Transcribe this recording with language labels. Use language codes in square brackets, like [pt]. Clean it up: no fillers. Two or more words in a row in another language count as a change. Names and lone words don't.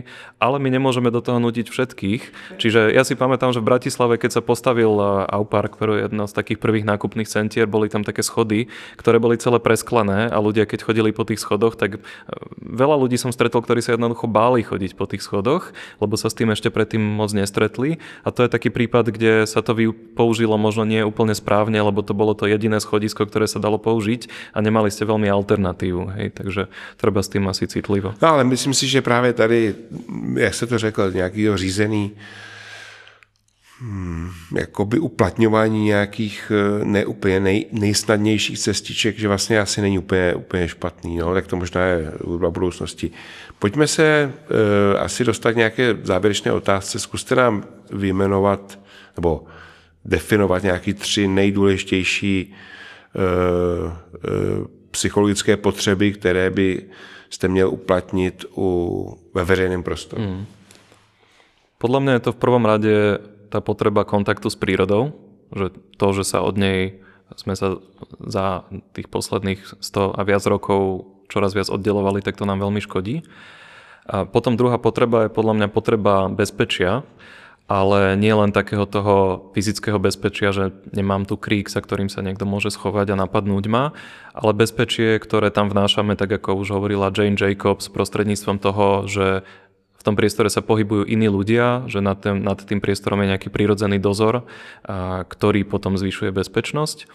[sk] Ale my nemôžeme do toho nútiť všetkých. Čiže ja si pamätám, že v Bratislave, keď sa postavil Aupark, ktorý je jedno z takých prvých nákupných centier, boli tam také schody, ktoré boli celé presklené a ľudia, keď chodili po tých schodoch, tak veľa ľudí som stretol, ktorí sa jednoducho báli chodiť po tých schodoch, lebo sa s tým ešte predtým moc nestretli. A to je taký prípad, kde sa to použilo možno nie úplne správne, lebo to bolo to jediné schodisko, ktoré sa dalo použiť a nemali ste veľmi alternatívu. Hej? Takže treba s tým asi citlivo. [cs] No ale myslím si, že právě tady, jak se to řekl, nějakýho řízený jakoby uplatňování nějakých neúplně nejsnadnějších cestiček, že vlastně asi není úplně špatný, no, tak to možná je v budoucnosti. Pojďme se asi dostat k nějaké závěrečné otázce. Zkuste nám vyjmenovat nebo definovat nějaké 3 nejdůležitější psychologické potřeby, které by jste měl uplatnit ve veřejném prostoru. [sk] Podľa mňa je to v prvom rade tá potreba kontaktu s prírodou, že to, že sa od nej sme sa za tých posledných 100 a viac rokov čoraz viac oddelovali, tak to nám veľmi škodí. A potom druhá potreba je podľa mňa potreba bezpečia, ale nie len takého toho fyzického bezpečia, že nemám tu krík, za ktorým sa niekto môže schovať a napadnúť ma, ale bezpečie, ktoré tam vnášame, tak ako už hovorila Jane Jacobs, prostredníctvom toho, že v tom priestore sa pohybujú iní ľudia, že nad tým priestorom je nejaký prirodzený dozor, ktorý potom zvyšuje bezpečnosť.